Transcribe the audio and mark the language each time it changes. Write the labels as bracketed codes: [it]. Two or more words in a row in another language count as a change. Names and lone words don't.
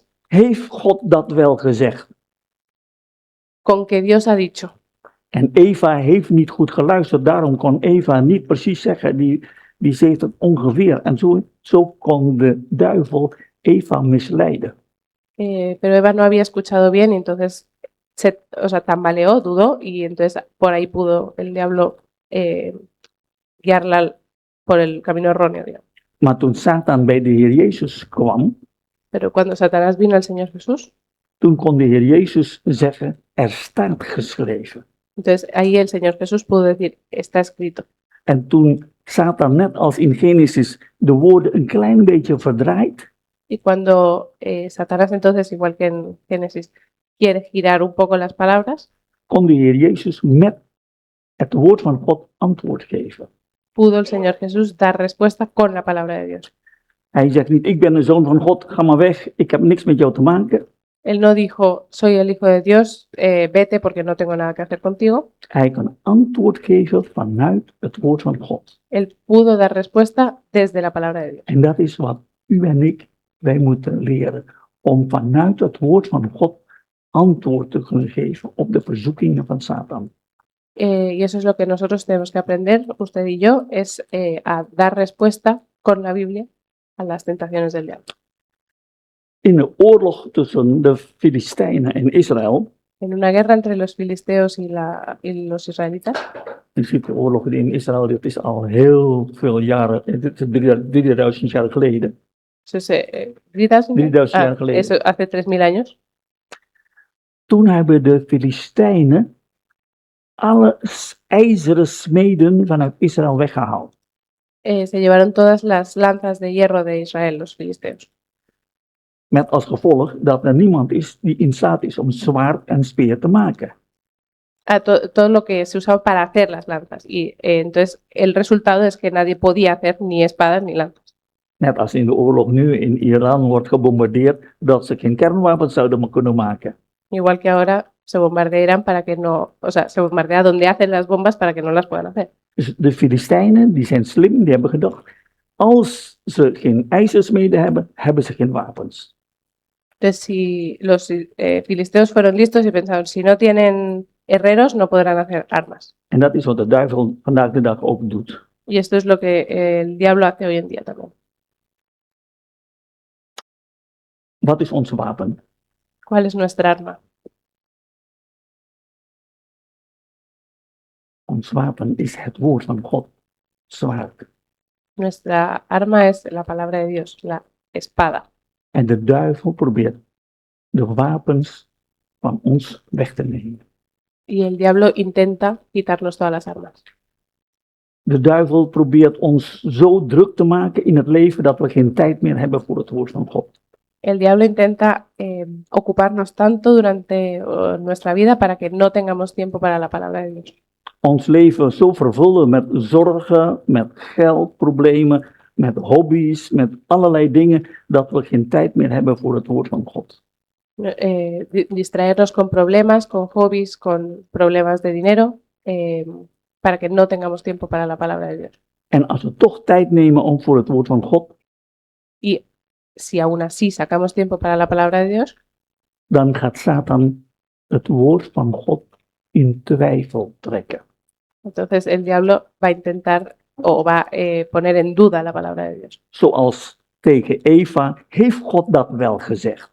[nl] heeft God dat wel gezegd? [es] con que Dios ha dicho. [nl] En Eva heeft niet goed geluisterd, daarom kon Eva niet precies zeggen, die zegt het ongeveer. En zo kon de duivel Eva misleiden. [es] Pero Eva no había escuchado bien y entonces tambaleó, dudó y entonces por ahí pudo el diablo guiarla por el camino erróneo, digamos. [nl] Maar toen Satan bij de Heer Jezus kwam, [es] Pero cuando Satanás vino al Señor Jesús, [nl] toen kon de Heer Jezus zeggen, er staat geschreven. [es] entonces ahí el Señor Jesús pudo decir, está escrito. [nl] En toen Satan net als in Genesis de woorden een klein beetje verdraait, [es] Y cuando Satanás entonces, igual que en Génesis, quiere girar un poco las palabras, [nl] kon de Heer Jezus met het woord van God antwoord geven. [es] pudo el Señor Jesús dar respuesta con la palabra de Dios. [nl] Hij zegt niet, ik ben een zoon van God, ga maar weg, ik heb niks met jou te maken. [es] Él no dijo, soy el Hijo de Dios, vete porque no tengo nada que hacer contigo. [nl] Hij kan antwoord geven vanuit het woord van God. [es] Él pudo dar respuesta desde la palabra de Dios. [nl] En dat is wat u en ik, wij moeten leren. Om vanuit het woord van God antwoord te kunnen geven op de verzoekingen van Satan. [es] Y eso es lo que nosotros tenemos que aprender, usted y yo, es a dar respuesta con la Biblia a las tentaciones del diablo. [nl] In de oorlog tussen de Filistijnen en Israël, [es] En una guerra entre los filisteos y los israelitas, [nl] je ziet de oorlog in Israël, dit is al heel veel jaren, dit is 3000 jaar geleden. [es] eso es, 3000 [nl] 3000 jaar geleden. [es] eso hace 3000 años. [nl] Toen hebben de Filistijnen alle ijzeren smeden vanuit Israël weggehaald. [es] Se llevaron todas las lanzas de hierro de Israel, los filisteos. [nl] Met als gevolg dat er niemand is die in staat is om zwaard en speer te maken. [es] Todo lo que se usaba para hacer las lanzas. Y entonces el resultado es que nadie podía hacer ni espadas ni lanzas. [nl] Net als in de oorlog nu in Iran wordt gebombardeerd dat ze geen kernwapens zouden meer kunnen maken. [es] Igual que ahora se bombardea Irán para que no, o sea, se bombardea donde hacen las bombas para que no las puedan hacer. [nl] Dus de Filistijnen, die zijn slim, die hebben gedacht, als ze geen ijzersmeden hebben, hebben ze geen wapens. [es] Entonces, si los filisteos fueron listos y pensaron, si no tienen herreros, no podrán hacer armas. [nl] En dat is wat de duivel vandaag de dag ook doet. [es] Y esto es lo que el diablo hace hoy en día también. [nl] Wat is ons wapen? [es] ¿Cuál es nuestra arma? [nl] Ons wapen is het woord van God, zwaard. [es] Nuestra arma es la palabra de Dios, la espada. [nl] En de duivel probeert de wapens van ons weg te nemen. [es] Y el diablo intenta quitarnos todas las armas. [nl] De duivel probeert ons zo druk te maken in het leven dat we geen tijd meer hebben voor het woord van God. [es] El diablo intenta ocuparnos tanto durante nuestra vida para que no tengamos tiempo para la palabra de Dios. [nl] Ons leven zo vervullen met zorgen, met geldproblemen, met hobby's, met allerlei dingen, dat we geen tijd meer hebben voor het woord van God. [es] Distraernos con problemas, con hobbies, con problemas de dinero, para que no tengamos tiempo para la palabra de Dios. [nl] En als we toch tijd nemen om voor het woord van God, [es] Y si aún así sacamos tiempo para la palabra de Dios, [nl] dan gaat Satan het woord van God in twijfel trekken. [es] Entonces el diablo va a intentar o va a poner en duda la palabra de Dios. [nl] Zoals tegen Eva, heeft God dat wel gezegd?